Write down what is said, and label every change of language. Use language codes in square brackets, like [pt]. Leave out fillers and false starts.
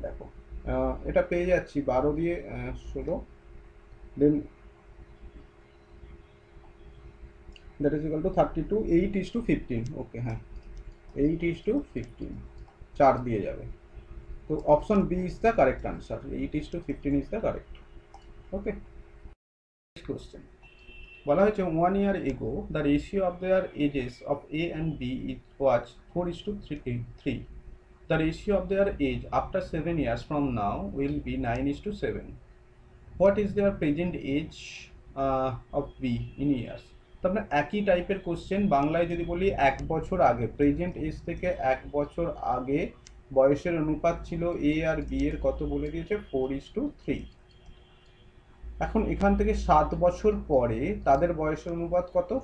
[bn] দেখো, এটা পেয়ে যাচ্ছি 12 দিয়ে 16, [en] then that is equal to 32, [bn] 8:15। ওকে, হ্যাঁ, 8:15, 4 দিয়ে যাবে। [en] তো option B is the correct answer, 8:15 is the correct. Okay, [bn] next question বলা হয়েছে [en] 1 year ago the ratio of their ages of A and B was 4:3. The ratio of their age after 7 years from now will be 9:7. What is their present age of B in years? [bn] তারপরে একই টাইপের question, বাংলায় যদি বলি 1 বছর আগে, present age থেকে 1 বছর আগে বয়সের অনুপাত ছিল এ আর বি এর কত বলে দিয়েছে? 4:3। এখন এখান থেকে 7 বছর পরে তাদের বয়সের অনুপাত কত?